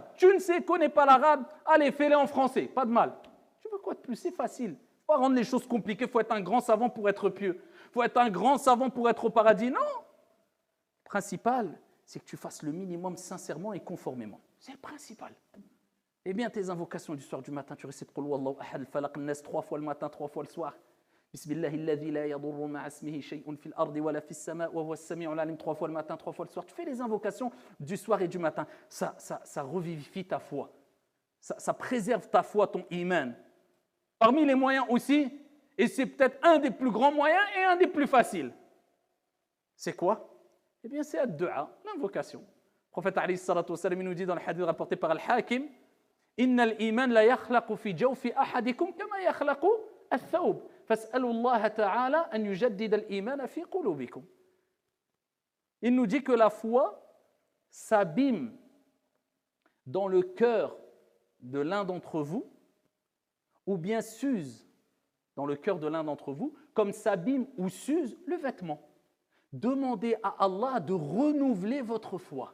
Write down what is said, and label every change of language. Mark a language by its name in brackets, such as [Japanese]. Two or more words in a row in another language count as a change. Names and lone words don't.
[French] Tu ne connais pas l'arabe, allez, fais-les en français, pas de mal. Tu veux quoi de plus? C'est facile. Il ne faut pas rendre les choses compliquées, il faut être un grand savant pour être pieux. Il faut être un grand savant pour être au paradis. Non. Le principal, c'est que tu fasses le minimum sincèrement et conformément. C'est le principal. Eh bien, tes invocations du soir, du matin, tu récites [Arabic] قل هو الله أحد، فلق، ناس [French] 3 fois le matin, 3 fois le soir. [Arabic] بسم الله الذي لا يضر مع اسمه شيء في الأرض ولا في السماء وهو السميع العليم, [French] 3 fois le matin, 3 fois le soir. Tu fais les invocations du soir et du matin. Ça revivifie ta foi. Ça préserve ta foi, ton iman. Parmi les moyens aussi, et c'est peut-être un des plus grands moyens et un des plus faciles. C'est quoi? Eh bien, c'est ad-du'a, l'invocation. Le prophète [Arabic] عليه الصلاة والسلام [French] nous dit dans le hadith rapporté par Al-Hakim, [Arabic] إن الإيمان ليخلق في جوف أحدكم كما يخلق الثوب. فاسألوا الله تعالى أن يجدد الإيمان في قلوبكم. [French] Il nous dit que la foi s'abîme dans le cœur de l'un d'entre vous, ou bien s'use dans le cœur de l'un d'entre vous, comme s'abîme ou s'use le vêtement. Demandez à Allah de renouveler votre foi.